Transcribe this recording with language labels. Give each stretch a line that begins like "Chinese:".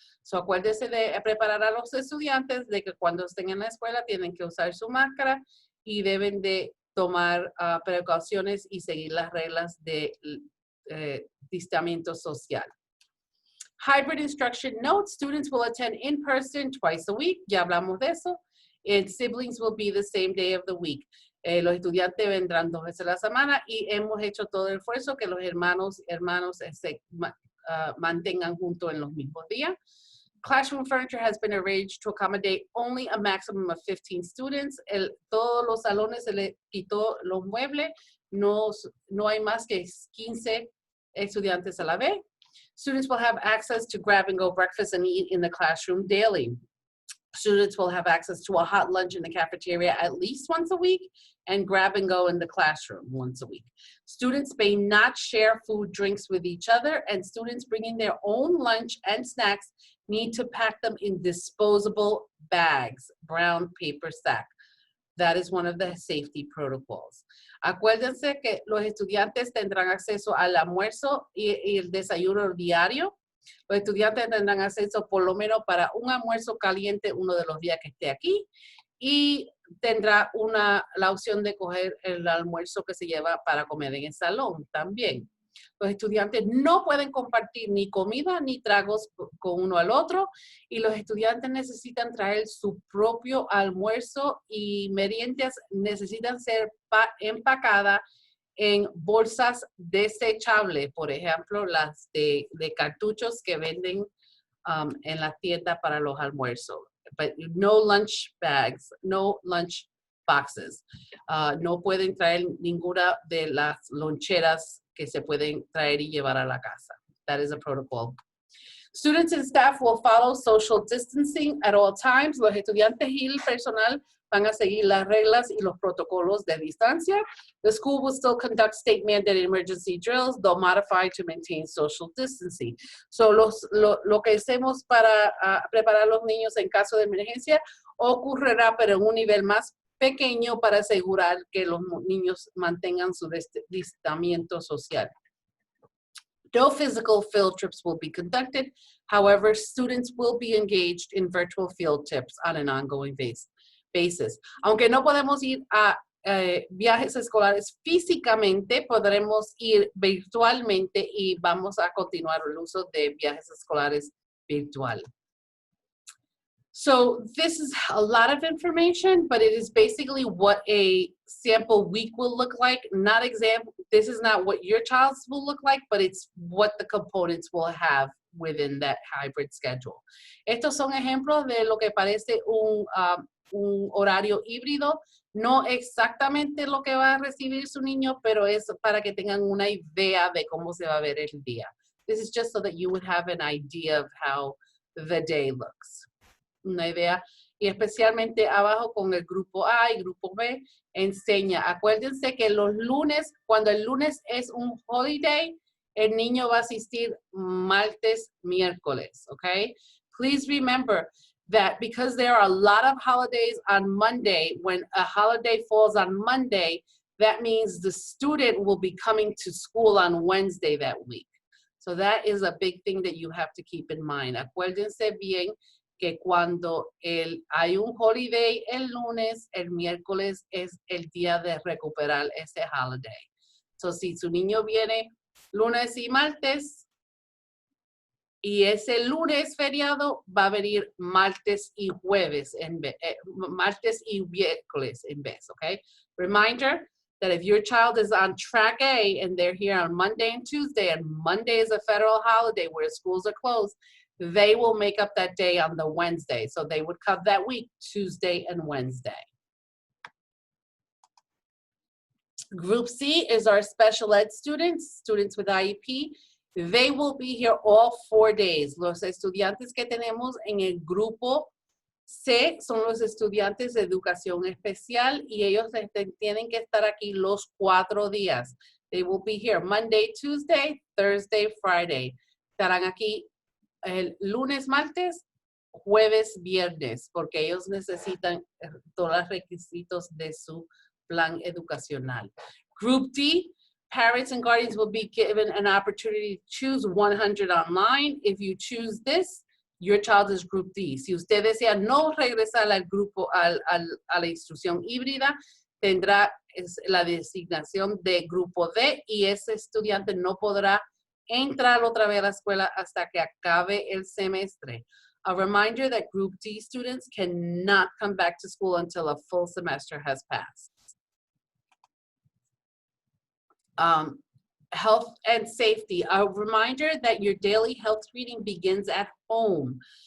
Spanish: So acuérdese de preparar a los estudiantes de que cuando estén en la escuela tienen que usar su máscara y deben de tomar precauciones y seguir las reglas de distanciamiento social.
English: Hybrid instruction notes, students will attend in person twice a week.
Spanish: Ya hablamos de eso.
English: And siblings will be the same day of the week.
Spanish: Los estudiantes vendrán 2 veces a la semana y hemos hecho todo el esfuerzo que los hermanos se mantengan juntos en los mismos días.
English: Classroom furniture has been arranged to accommodate only a maximum of 15 students.
Spanish: Todos los salones se le quitó los muebles. No hay más que 15 estudiantes a la vez.
English: Students will have access to grab-and-go breakfast and eat in the classroom daily. Students will have access to a hot lunch in the cafeteria at least once a week and grab-and-go in the classroom once a week. Students may not share food, drinks with each other, and students bringing their own lunch and snacks need to pack them in disposable bags, brown paper sack. That is one of the safety protocols.
Spanish: Acuérdense que los estudiantes tendrán acceso al almuerzo y el desayuno diario. Los estudiantes tendrán acceso por lo menos para un almuerzo caliente uno de los días que esté aquí y tendrá la opción de coger el almuerzo que se lleva para comer en el salón también. Los estudiantes no pueden compartir ni comida ni tragos con uno al otro y los estudiantes necesitan traer su propio almuerzo y meriendas necesitan ser empacadas en bolsas desechables, por ejemplo, las de cartuchos que venden en la tienda para los almuerzos.
English: But no lunch bags, no lunch boxes.
Spanish: No pueden traer ninguna de las loncheras que se pueden traer y llevar a la casa.
English: That is a protocol. Students and staff will follow social distancing at all times.
Spanish: Los estudiantes y el personal van a seguir las reglas y los protocolos de distancia.
English: The school will still conduct state-mandated emergency drills, though modified to maintain social distancing.
Spanish: So lo que hacemos para preparar a los niños en caso de emergencia ocurrirá, pero en un nivel más pequeño para asegurar que los niños mantengan su distanciamiento social.
English: No physical field trips will be conducted. However, students will be engaged in virtual field trips on an ongoing basis.
Spanish: Aunque no podemos ir a viajes escolares físicamente, podremos ir virtualmente y vamos a continuar el uso de viajes escolares virtual.
English: So this is a lot of information, but it is basically what a sample week will look like. This is not what your child's will look like, but it's what the components will have within that hybrid schedule.
Spanish: Estos son ejemplos de lo que parece un horario híbrido. No exactamente lo que va a recibir su niño, pero es para que tengan una idea de cómo se va a ver el día.
English: This is just so that you would have an idea of how the day looks.
Spanish: Una idea, y especialmente abajo con el grupo A y grupo B, enseña. Acuérdense que los lunes, cuando el lunes es un holiday, el niño va a asistir martes, miércoles, okay?
English: Please remember that because there are a lot of holidays on Monday, when a holiday falls on Monday, that means the student will be coming to school on Wednesday that week. So that is a big thing that you have to keep in mind.
Spanish: Acuérdense bien que cuando hay un holiday el lunes, el miércoles es el día de recuperar ese holiday. So, si su niño viene lunes y martes, y ese lunes feriado, va a venir martes y jueves, martes y miércoles en vez, okay?
English: Reminder that if your child is on track A and they're here on Monday and Tuesday, and Monday is a federal holiday where schools are closed, they will make up that day on the Wednesday. So they would come that week, Tuesday and Wednesday. Group C is our special ed students, students with IEP. They will be here all 4 days.
Spanish: Los estudiantes que tenemos en el grupo C son los estudiantes de educación especial y ellos tienen que estar aquí los 4 días.
English: They will be here Monday, Tuesday, Thursday, Friday.
Spanish: Estarán aquí el lunes, martes, jueves, viernes, porque ellos necesitan todos los requisitos de su plan educacional.
English: Group D, parents and guardians will be given an opportunity to choose 100 online. If you choose this, your child is Group D.
Spanish: Si usted desea no regresar al grupo, a la instrucción híbrida, tendrá la designación de Grupo D y ese estudiante no podrá entrar otra vez a la escuela hasta que acabe el semestre.
English: A reminder that Group D students cannot come back to school until a full semester has passed. Health and safety. A reminder that your daily health screening begins at home.